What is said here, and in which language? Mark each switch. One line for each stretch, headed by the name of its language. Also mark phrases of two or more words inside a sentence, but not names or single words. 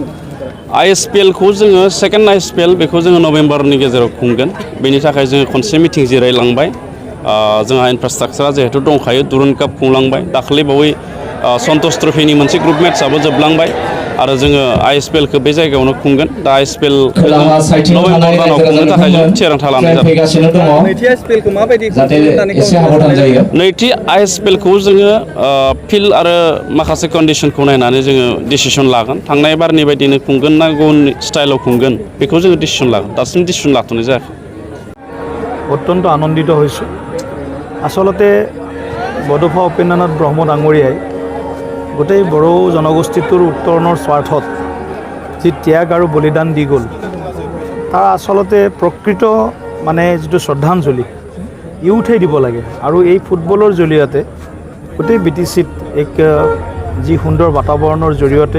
Bodo: A.S.E.B खौ जोङो सेकेन्ड A.S.E.B बेखौ जोङो नभेम्बरनि गेजेराव खुंगोन बेनि थाखाय जोङो खनसे मिटिं जिरायलांबाय जोंहा इनफ्रास्ट्राक्चारा जिहेतु दंखायो दुरुन काप खुंलांबाय दाखालि बावै सन्तोष ट्रफिनि मोनसे
English: group matches
Bodo: जोबलांबाय आरो जोङो A.S.E.B खौ बे जायगायावनो खुंगोन दा A.S.E.B नभेम्बर दानाव खुंनो थाखाय जों थिरांथा लानाय जादों नैथि A.S.E.B खौ माबायदि नैथि A.S.E.B खौ जोङो फिल्ड आरो माखासे कन्डिसनखौ नायनानै जोङो डिसिसन लागोन थांनाय बारनि बायदिनो खुंगोन ना गुबुन स्टाइलाव खुंगोन बेखौ जोङो डिसिसन लागोन दासिम डिसिसन लाथ'नाय जायाखै
Assamese: অত্যন্ত আনন্দিত হৈছোঁ আচলতে বডোফা উপেন্দ্ৰনাথ ব্ৰহ্ম ডাঙৰীয়াই গোটেই বড়ো জনগোষ্ঠীটোৰ উত্তৰণৰ স্বাৰ্থত যি ত্যাগ আৰু বলিদান দি গ'ল তাৰ আচলতে প্ৰকৃত মানে যিটো শ্ৰদ্ধাঞ্জলি ইউথেই দিব লাগে আৰু এই ফুটবলৰ জৰিয়তে গোটেই BTCত এক যি সুন্দৰ বাতাবৰণৰ জৰিয়তে